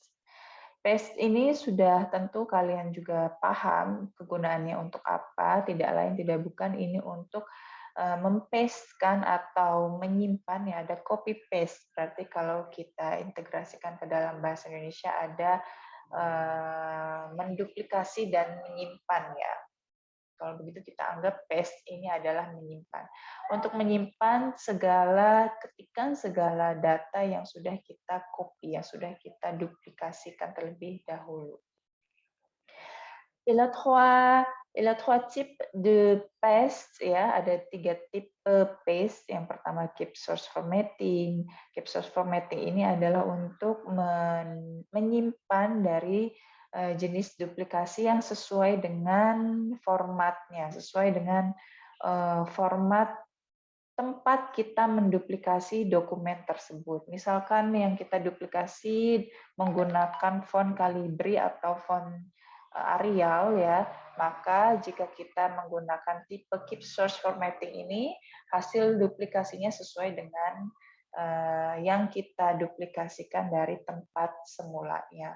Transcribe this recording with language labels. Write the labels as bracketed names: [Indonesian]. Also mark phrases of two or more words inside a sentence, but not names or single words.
[Indonesian] Paste ini sudah tentu kalian juga paham kegunaannya untuk apa, tidak lain tidak bukan ini untuk mempastekan atau menyimpan ya, ada [English] copy paste, [Indonesian] berarti kalau kita integrasikan ke dalam bahasa Indonesia ada menduplikasi dan menyimpan ya. Kalau begitu kita anggap paste ini adalah menyimpan. Untuk menyimpan segala ketikan, segala data yang sudah kita copy, yang sudah kita duplikasikan terlebih dahulu. [French] Il y a trois types de paste ya, [Indonesian] ada 3 tipe paste. Yang pertama [English] keep source formatting. Keep source formatting [Indonesian] ini adalah untuk menyimpan dari jenis duplikasi yang sesuai dengan formatnya, sesuai dengan format tempat kita menduplikasi dokumen tersebut. Misalkan yang kita duplikasi menggunakan font Calibri atau font Arial ya, maka jika kita menggunakan tipe [English] keep source formatting [Indonesian] ini, hasil duplikasinya sesuai dengan yang kita duplikasikan dari tempat semulanya.